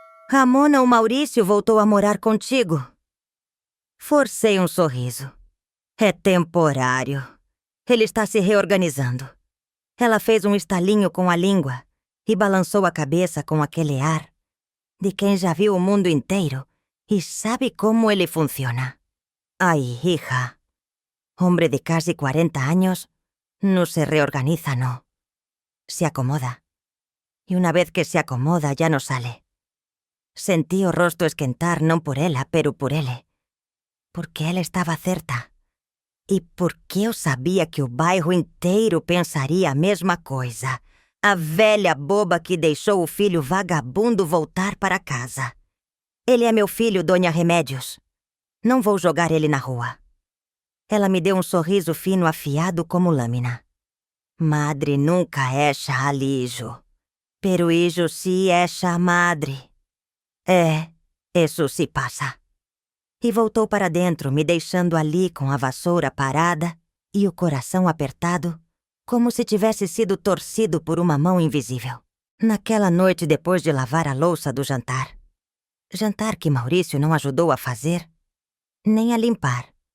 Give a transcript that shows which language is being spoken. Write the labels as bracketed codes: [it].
[pt] Ramona, o Maurício voltou a morar contigo? Forcei um sorriso. É temporário. Ele está se reorganizando. Ela fez um estalinho com a língua e balançou a cabeça com aquele ar de quem já viu o mundo inteiro e sabe como ele funciona. [es] Ai, hija, hombre de casi 40 años no se reorganiza, no. Se acomoda. Y una vez que se acomoda, ya no sale. [pt] Sentí o rosto esquentar non por ela, pero por ele. Porque ela estava certa. E porque eu sabia que o bairro inteiro pensaria a mesma coisa. A velha boba que deixou o filho vagabundo voltar para casa. Ele é meu filho, Dona Remédios. Não vou jogar ele na rua. Ela me deu um sorriso fino afiado como lâmina. [es] Madre nunca echa al hijo. Pero hijo sí echa a madre. [pt] Isso se passa. E voltou para dentro, me deixando ali com a vassoura parada e o coração apertado, como se tivesse sido torcido por uma mão invisível. Naquela noite, depois de lavar a louça do jantar. Jantar que Maurício não ajudou a fazer, nem a limpar.